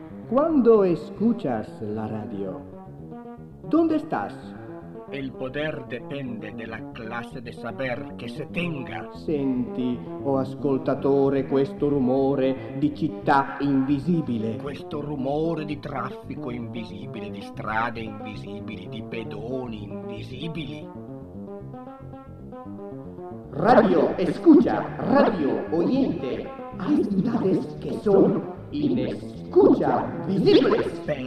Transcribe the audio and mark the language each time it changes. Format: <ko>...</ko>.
<es>¿Cuándo escuchas la radio? ¿Dónde estás? El poder depende de la clase de saber que se tenga.</es> <it>Senti, oh ascoltatore, questo rumore di città invisibile. Questo rumore di traffico invisibile, di strade invisibili, di pedoni invisibili.</it> <es>Radio, escucha, radio, oyente, hay ciudades que son inescuchables.</es>